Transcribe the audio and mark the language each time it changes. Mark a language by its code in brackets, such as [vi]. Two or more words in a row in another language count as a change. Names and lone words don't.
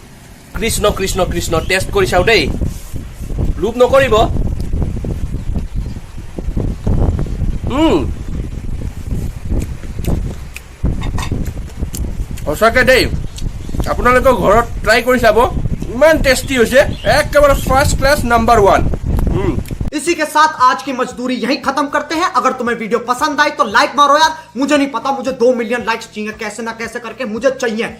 [as] কৃষ্ণ কৃষ্ণ কৃষ্ণ, টেষ্ট কৰি চাওঁ দেই, লোভ নকৰিব। সঁচাকে দেই, আপোনালোকে ঘৰত ট্ৰাই কৰি চাব, ইমান টেষ্টি হৈছে, একেবাৰে [en] first class number [as] 1। [hi] इसी के साथ आज की मजदूरी यहीं खत्म करते हैं। अगर तुम्हें वीडियो पसंद आई तो लाइक मारो यार, मुझे नहीं पता, मुझे 2 [en] million likes [hi] चाहिए, कैसे ना कैसे करके मुझे चाहिए।